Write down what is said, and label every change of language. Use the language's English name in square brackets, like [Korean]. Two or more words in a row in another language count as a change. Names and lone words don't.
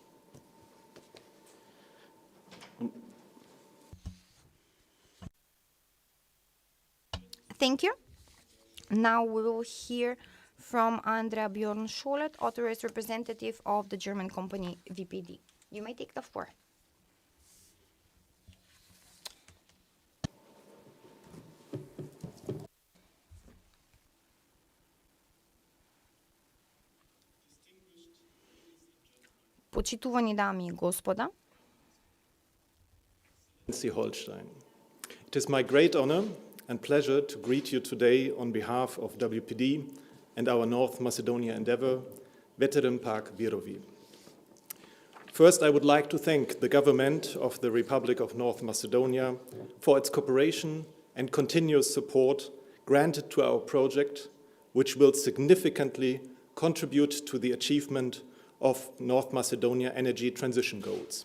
[English] Thank you. Now we will hear from Andrea Bjornscholet, authorized representative of the German company VPD. You may take the floor. [Macedonian] Почитувани дами и господа, [English] Holstein. It is my great honor and pleasure to greet you today on behalf of WPD and our North Macedonia endeavor, Veteran Park Virovi. First, I would like to thank the government of the Republic of North Macedonia for its cooperation and continuous support granted to our project, which will significantly contribute to the achievement of North Macedonia energy transition goals.